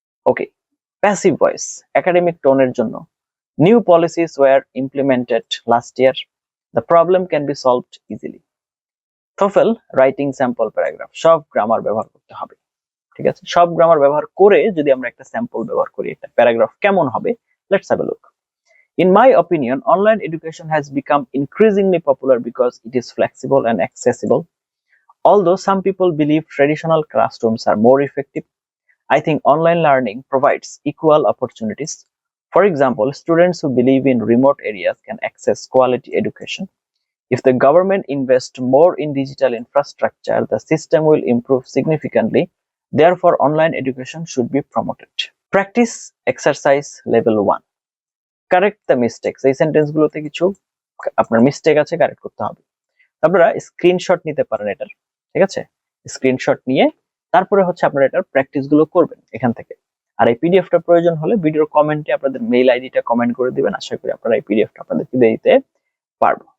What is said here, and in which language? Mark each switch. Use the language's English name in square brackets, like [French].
[Bangla] ওকে, passive voice, academic টোনের জন্য [English] New policies were implemented last year, the problem can be solved easily. [Bangla] TOEFL writing sample paragraph, সব grammar ব্যবহার করতে হবে। ঠিক আছে, সব গ্রামার ব্যবহার করে যদি আমরা একটা স্যাম্পল ব্যবহার করি, একটা প্যারাগ্রাফ কেমন হবে, [English] Let's have a look. In my opinion, online education has become increasingly popular because it is flexible and accessible. Although some people believe traditional classrooms are more effective, I think online learning provides equal opportunities. For example, students who believe in remote areas can access quality education. If the government invests more in digital infrastructure, the system will improve significantly. Therefore, online education should be promoted. Practice exercise level 1. Correct the mistakes. [Bangla] এই সেন্টেন্সগুলোতে কিছু আপনার mistake আছে, correct করতে হবে। আপনারা screenshot নিতে পারেন এটার, ঠিক আছে? স্ক্রিনশট নিয়ে তারপরে হচ্ছে আপনারা এটার প্র্যাকটিস গুলো করবেন এখান থেকে। আর এই পিডিএফটা প্রয়োজন হলে ভিডিওর কমেন্টে আপনাদের মেইল আইডিটা কমেন্ট করে দিবেন, আশা করি আপনারা এই পিডিএফটা আপনাদেরকে দিয়ে দিতে পারবো।